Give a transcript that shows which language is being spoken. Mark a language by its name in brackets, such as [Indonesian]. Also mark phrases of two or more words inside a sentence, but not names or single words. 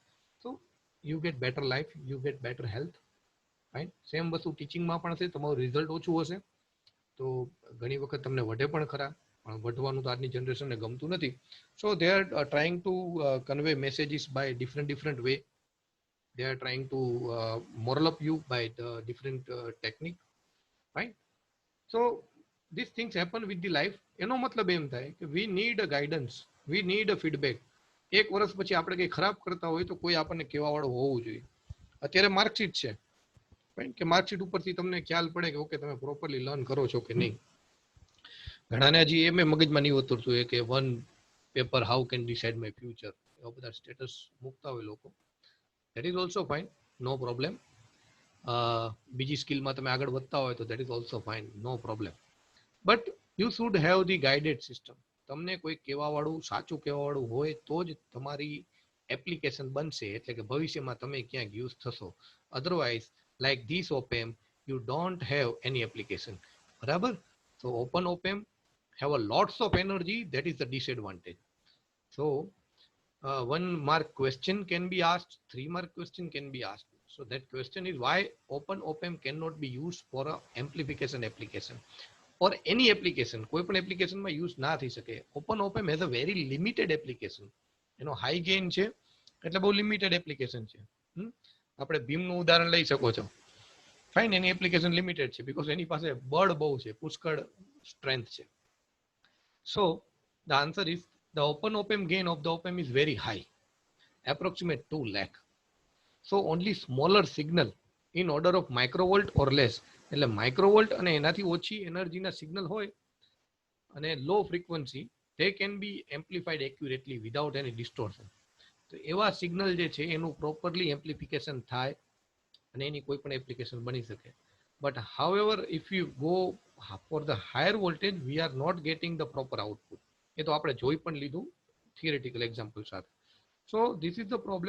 [English] So you get better life, you get better health. Fine. [Gujarati] સેમ વસ્તુ ટીચિંગમાં પણ છે. તમારું રિઝલ્ટ ઓછું હશે તો ઘણી વખત તમને વઢે પણ ખરા, પણ વઢવાનું તો આજની જનરેશનને ગમતું નથી. [English] So they are trying to convey messages by different way. They are trying to moral up you by the different technique. Right? So these things happen with the life. [Gujarati] એનો મતલબ એમ થાય કે [English] we need a guidance, we need a feedback. [Gujarati] એક વર્ષ પછી આપણે કંઈ ખરાબ કરતા હોય તો કોઈ આપણને કહેવા વાળું હોવું જોઈએ. અત્યારે માર્કશીટ છે, Fine? કે માર્કશીટ ઉપરથી તમને ખ્યાલ પડે કે ઓકે તમે પ્રોપરલી લર્ન કરો છો કે નહીં. ઘણાને હજી એમ મગજમાં નહીં ઉતરતું હોય કે [English] one paper how can decide my future, [Gujarati] એવા બધા સ્ટેટસ મૂકતા હોય લોકો. [English] That is also fine, no problem. [Gujarati] બીજી સ્કિલમાં તમે આગળ વધતા હોય તો [English] that is also fine, no problem. But you should have the guided system. [Gujarati] તમને કોઈ કહેવાવાળું, સાચું કહેવાવાળું હોય તો જ તમારી એપ્લિકેશન બનશે, એટલે કે ભવિષ્યમાં તમે ક્યાંક યુઝ થશો. [English] Otherwise like this opamp you don't have any application. [Gujarati] બરાબર? [English] So open OPM have a lots of energy, that is the disadvantage. So 1 mark question can be asked, 3 mark question can be asked. So that question is why open OPM cannot be used for a amplification application or any application. [Gujarati] કોઈ પણ application માં use ના થઈ શકે. [English] Open OPM has a very limited application. [Gujarati] એનો high gain છે એટલે બહુ [English] limited application [Gujarati] છે. આપણે ભીમ નું ઉદાહરણ લઈ શકો છો. ફાઇન, એની [English] application limited [Gujarati] છે બીકોઝ એની પાસે બળ બહુ છે, પુષ્કળ સ્ટ્રેન્થ છે. [English] So the answer is the open opamp gain of the opamp is very high, approximate 2 lakh. So only smaller signal in order of microvolt or less, [Gujarati] એટલે માઇક્રોવોલ્ટ અને એનાથી ઓછી એનર્જીના સિગ્નલ હોય અને [English] low frequency, they can be amplified accurately without any distortion. [Gujarati] તો એવા સિગ્નલ જે છે એનું પ્રોપરલી એમ્પ્લિફિકેશન થાય અને એની કોઈ પણ એપ્લિકેશન બની શકે. [English] But however if you go for the higher voltage we are not getting the proper output. [Gujarati] એ તો આપણે જોઈ પણ લીધું [English] theoretical example [Gujarati] સાથે. [English] So this is the problem.